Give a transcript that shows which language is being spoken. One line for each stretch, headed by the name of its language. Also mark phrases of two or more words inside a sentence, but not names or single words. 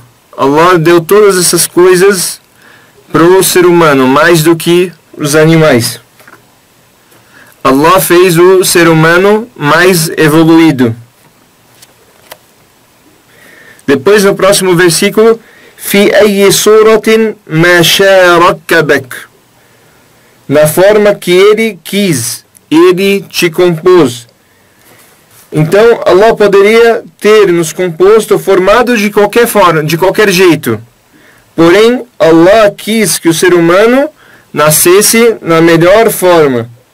Portuguese: Allah deu todas essas coisas para o ser humano, mais do que os animais. Allah fez o ser humano mais evoluído. Depois, no próximo versículo,
Arabic: في أي صورة ما شاء ركبك,
Portuguese: na forma que ele quis, ele te compôs. Então Allah poderia ter nos composto, formado de qualquer forma, de qualquer jeito. Porém, Allah quis que o ser humano nascesse na melhor forma.